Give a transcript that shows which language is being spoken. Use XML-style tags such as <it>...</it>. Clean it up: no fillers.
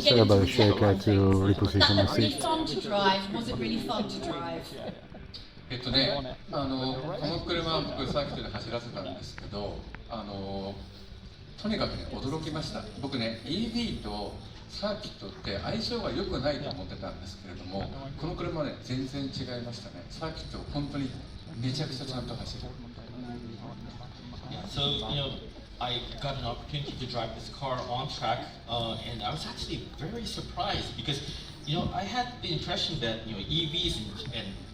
<en>said about the shaker to reposition the seat. Fun to drive? Was it really fun to drive?</en> <ja>この車は僕サーキットで走らせたんですけど、とにかくね驚きました。僕ね EV とサーキットって相性が良くないと思ってたんですけれども、この車はね全然違いましたね。サーキット本当にめちゃくちゃちゃんと走る。</ja> <en>So, I got an opportunity to drive this car on track, and I was actually very surprised because, I had the impression that, EVs and</en>